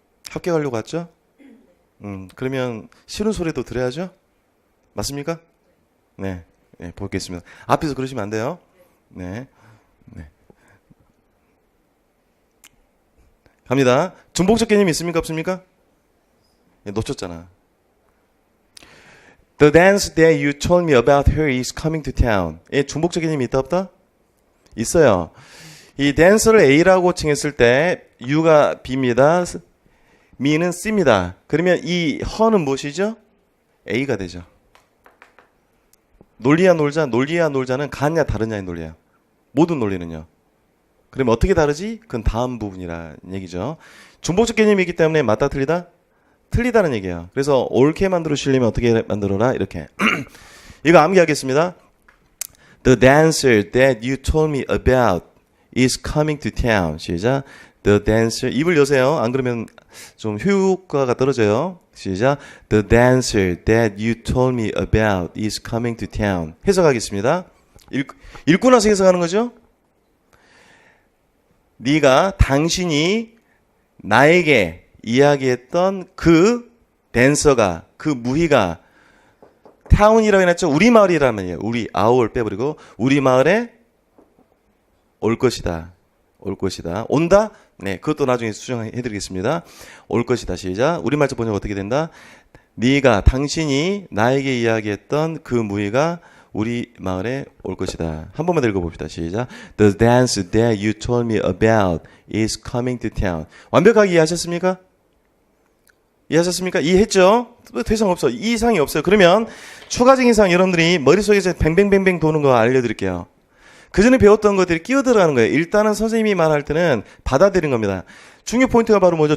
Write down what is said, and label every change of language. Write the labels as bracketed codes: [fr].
[ko] 학교 가려고 왔죠? 그러면 싫은 소리도 들어야죠? 맞습니까? 네, 네, 보겠습니다. 앞에서 그러시면 안 돼요. 네, 네. 갑니다. 중복적 개념이 있습니까? 없습니까? 네, 놓쳤잖아. [en] The dance that you told me about her is coming to town. [ko] 예, 중복적 개념이 있다 없다? 있어요. 이 댄서를 A라고 칭했을 때 U가 B입니다. me는 C입니다. 그러면 이 her는 무엇이죠? A가 되죠. 논리야 놀자, 논리야 놀자는 같냐 다르냐의 논리예요. 모든 논리는요. 그러면 어떻게 다르지? 그건 다음 부분이라는 얘기죠. 중복적 개념이 있기 때문에 맞다 틀리다? 틀리다는 얘기예요. 그래서 옳게 만들어주시려면 어떻게 만들어라? 이렇게. 이거 암기하겠습니다. [en] The dancer that you told me about is coming to town. [ko] 시작. [en] The dancer. [ko] 입을 여세요. 안 그러면 좀 효과가 떨어져요. 시작. [en] The dancer that you told me about is coming to town. [ko] 해석하겠습니다. 읽고 나서 해석하는 거죠. 네가 당신이 나에게 이야기했던 그 댄서가 그 무희가 타운이라고 해놨죠. 우리 마을이라는 말이에요. 우리 아우를 빼버리고 우리 마을에 올 것이다. 올 것이다. 온다? 네, 그것도 나중에 수정해드리겠습니다. 올 것이다. 시작. 우리말자 번역 어떻게 된다? 네가 당신이 나에게 이야기했던 그 무희가 우리 마을에 올 것이다. 한 번만 더 읽어봅시다. 시작. [en] The dance that you told me about is coming to town. [ko] 완벽하게 이해하셨습니까? 이해하셨습니까? 이해했죠? 더 이상 없어. 이 이상이 없어요. 그러면 추가적인 사항 여러분들이 머릿속에서 뱅뱅뱅뱅 도는 거 알려드릴게요. 그 전에 배웠던 것들이 끼어 들어가는 거예요. 일단은 선생님이 말할 때는 받아들이는 겁니다. 중요 포인트가 바로 뭐죠?